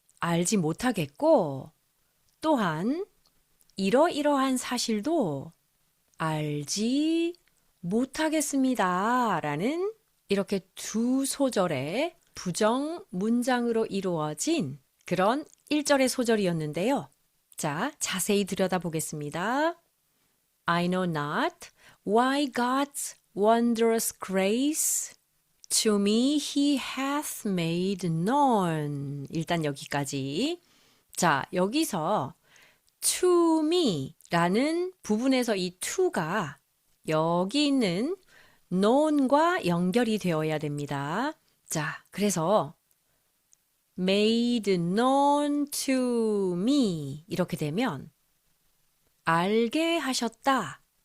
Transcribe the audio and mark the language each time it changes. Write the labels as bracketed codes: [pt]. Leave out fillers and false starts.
[ko] 알지 못하겠고 또한 이러이러한 사실도 알지 못하겠습니다. 라는 이렇게 두 소절의 부정 문장으로 이루어진 그런 1절의 소절이었는데요. 자, 자세히 들여다보겠습니다. [en] I know not why God's wondrous grace to me he hath made known. [ko] 일단 여기까지. 자, 여기서 to me 라는 부분에서 이 to가 여기 있는 known과 연결이 되어야 됩니다. 자, 그래서 [en] made known to me [ko] 이렇게 되면 알게 하셨다.